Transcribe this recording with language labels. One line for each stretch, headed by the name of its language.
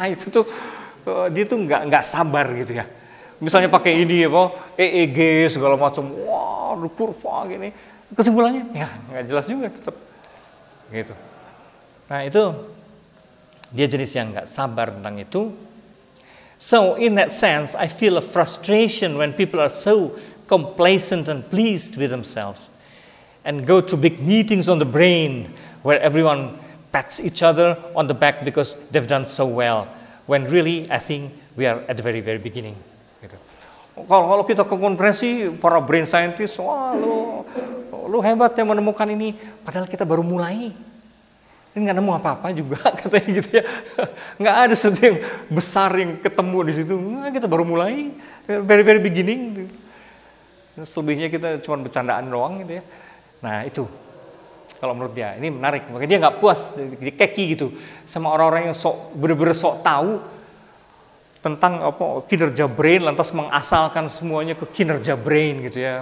Indonesian: Itu tuh dia tuh nggak sabar gitu ya. Misalnya pakai ini apa EEG segala macam, wah kurva gini, kesimpulannya ya nggak jelas juga tetap gitu. Nah itu dia jenis yang nggak sabar tentang itu.
English: So in that sense, I feel a frustration when people are so complacent and pleased with themselves, and go to big meetings on the brain where everyone pats each other on the back because they've done so well. When really I think we are at the very very beginning.
Indonesian: Gitu. Kalau kita ke konferensi para brain scientist, wah lu hebat ya menemukan ini, padahal kita baru mulai. Ini nggak nemu apa-apa juga katanya gitu ya, nggak ada sesuatu yang besar yang ketemu di situ. Nah, kita baru mulai,
English: very very beginning.
Indonesian: Selebihnya kita cuma bercandaan doang gitu ya. Nah itu kalau menurut dia ini menarik, makanya dia nggak puas, dia keki gitu sama orang-orang yang bener-bener sok tahu tentang apa kinerja brain, lantas mengasalkan semuanya ke kinerja brain gitu ya.